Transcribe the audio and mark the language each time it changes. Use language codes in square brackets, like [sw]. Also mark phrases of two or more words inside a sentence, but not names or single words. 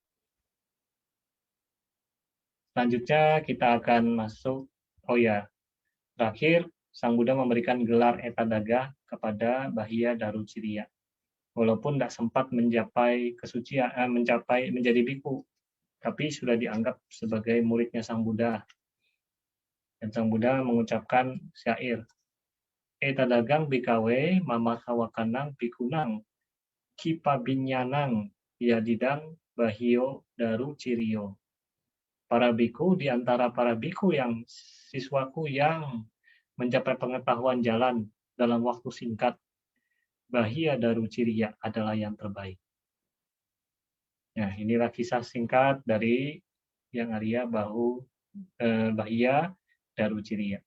[id] Selanjutnya kita akan masuk, oh ya, terakhir Sang Buddha memberikan gelar Etadaga kepada Bahya Daruciriya. Walaupun tidak sempat mencapai kesucian, menjadi biku, tapi sudah dianggap sebagai muridnya Sang Buddha. Dan Sang Buddha mengucapkan syair, [pi] Etadagang bikawe mamasawakanang bikunang, kipabinyanang yadidang bahio daruciriyo. [id] Para biku di antara para biku yang siswaku yang mencapai pengetahuan jalan dalam waktu singkat, Bahya Daruciriya adalah yang terbaik. Nah, inilah kisah singkat dari Yang Arya Bahya Daruciriya.